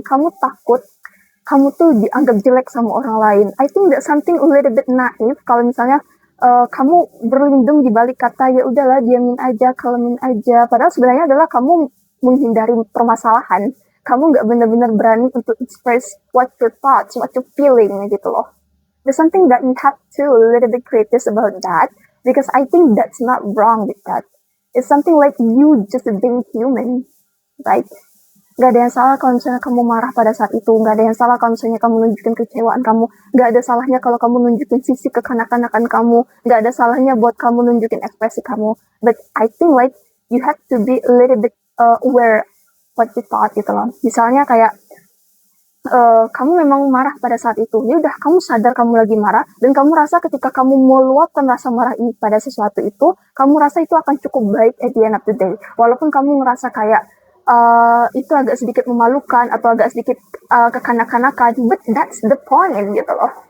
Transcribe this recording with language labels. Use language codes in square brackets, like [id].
[id] Kamu takut kamu tuh dianggap jelek sama orang lain. [en] I think that's something a little bit naive [id] kalau misalnya kamu berlindung di balik kata ya udahlah diamin aja, kalemin aja. Padahal sebenarnya adalah kamu menghindari permasalahan. Kamu nggak benar-benar berani untuk [en] express what your thoughts, what you feeling [id] gitu loh. [en] There's something that you have to a little bit criticize about that because I think that's not wrong with that. It's something like you just being human, right? [id] Gak ada yang salah kalau misalnya kamu marah pada saat itu, gak ada yang salah kalau misalnya kamu nunjukin kecewaan kamu, gak ada salahnya kalau kamu nunjukin sisi kekanak-kanakan kamu, gak ada salahnya buat kamu nunjukin ekspresi kamu. [en] But I think like you have to be a little bit aware what you thought [id] gitu loh. Misalnya kayak kamu memang marah pada saat itu, ya udah kamu sadar kamu lagi marah dan kamu rasa ketika kamu meluapkan rasa marah ini pada sesuatu itu, kamu rasa itu akan cukup baik [en] at the end of the day. [id] Walaupun kamu ngerasa kayak itu agak sedikit memalukan atau agak sedikit kekanak-kanakan, [en] but that's the point [id] gitu loh.